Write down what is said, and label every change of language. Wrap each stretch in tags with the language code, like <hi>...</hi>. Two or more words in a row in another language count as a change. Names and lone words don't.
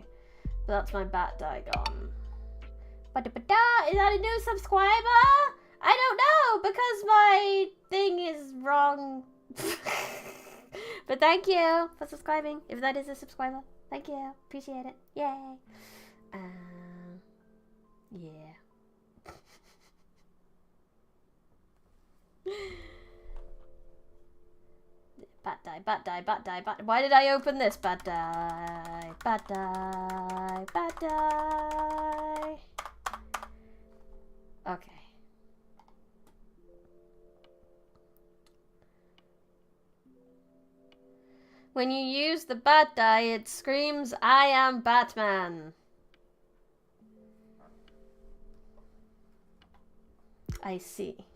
<en>But that's my bat die gone. Is that a new subscriber? I don't know, because my thing is wrong. But thank you for subscribing, if that is a subscriber. Thank you. Appreciate it. Yay. Yeah. Bat die, bat die, bat die, bat. Why did I open this? Bat die, bat die, bat die. Okay. When you use the bat die, it screams, "I am Batman." I see.</en>